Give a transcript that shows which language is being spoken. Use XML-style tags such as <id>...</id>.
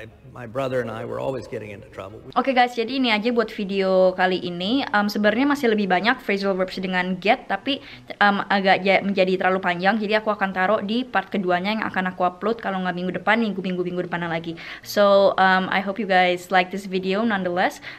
<en>My brother and I were always getting into trouble.</en> <id>Oke guys, jadi ini aja buat video kali ini. Sebenarnya masih lebih banyak phrasal verbs dengan get, tapi agak menjadi terlalu panjang. Jadi aku akan taruh di part keduanya yang akan aku upload kalau nggak minggu depan, minggu depan lagi.</id> <en>So I hope you guys like this video nonetheless.</en>